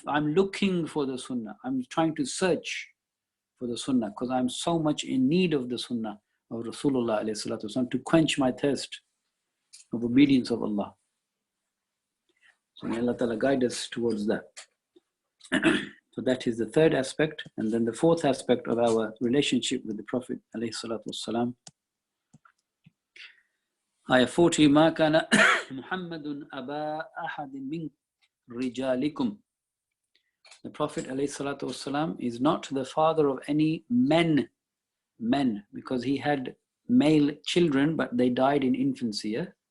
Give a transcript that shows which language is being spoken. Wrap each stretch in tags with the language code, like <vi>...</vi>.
<en>I'm looking for the sunnah. I'm trying to search for the sunnah because I'm so much in need of the sunnah of Rasulullah alayhi salatu wasalam to quench my thirst of obedience of Allah. So may Allah Ta'ala guide us towards that. So that is the third aspect. And then the fourth aspect of our relationship with the Prophet alayhi salatu wasalam. Ayah 40,</en> <ar>مَا كَانَ مُحَمَّدٌ أَبَا أَحَدٍ مِّن رِجَالِكُمْ.</ar> <en>The Prophet ﷺ is not the father of any men, because he had male children, but they died in infancy, yeah?</en>